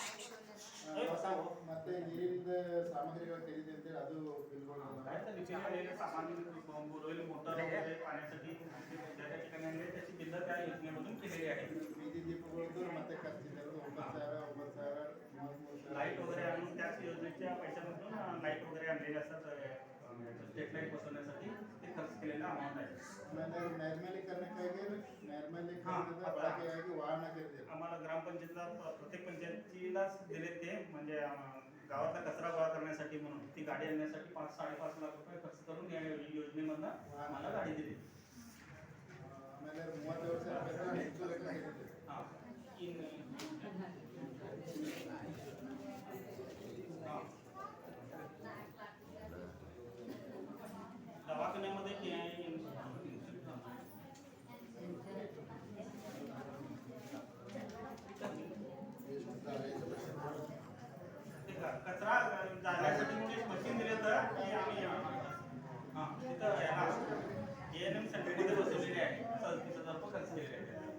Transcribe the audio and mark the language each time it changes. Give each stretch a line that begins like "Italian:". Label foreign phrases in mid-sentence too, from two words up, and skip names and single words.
Kannada: ಮತ್ತೆ ನೀರಿನ ಸಾಮಗ್ರಿಗಳ ಖರೀದಿ ಅಂತೇಳಿ ಅದು ಬಿಲ್ಗಳು
Marathi: काय तर रिपेअर झालेलं सामान बोरवेल मोटर वगैरे पाण्यासाठी ज्या त्या ठिकाणी आणले त्याची बिल्ल त्या योजनेमधून केलेली आहे
Kannada: ಬೀದಿ ದೀಪಗಳದ್ದು ಮತ್ತೆ ಖರ್ಚಿದೆ 9,000
Marathi: लाईट वगैरे आणून त्याच योजनेच्या पैशामधून लाईट वगैरे आणलेले असतात स्ट्रीट लाईट बसवण्यासाठी ते खर्च केलेला अमाऊंट आहे
Kannada: ಆಮೇಲೆ ನೈರ್ಮಲ್ಯೀಕರಣಕ್ಕಾಗಿ ನೈರ್ಮಲ್ಯೀಕರಣದ ಬಳಕೆಯಾಗಿ ವಾಹನ ಖರೀದಿ
Marathi: आम्हाला ग्रामपंचायतला प्रत्येक पंचायतीलाच दिले ते म्हणजे गावातला कचरा गोळा करण्यासाठी म्हणून ती गाडी आणण्यासाठी 5-5.5 लाख रुपये खर्च करून या योजनेमधनं आम्हाला गाडी दिली
Kannada: ಆಮೇಲೆ 30 ವರ್ಷ ಬೇಕಾದ್ರೆ ಹೆಚ್ಚು ಲೆಕ್ಕ ಖರೀದಿ
Marathi: हां दवाखान्यामध्ये कचरा जाण्यासाठी म्हणजे मशीन दिले तर की आम्ही हां तिथं याला ANM सेंटरमध्ये बसवलेली आहे 37,000 रुपये खर्च केलेले आहे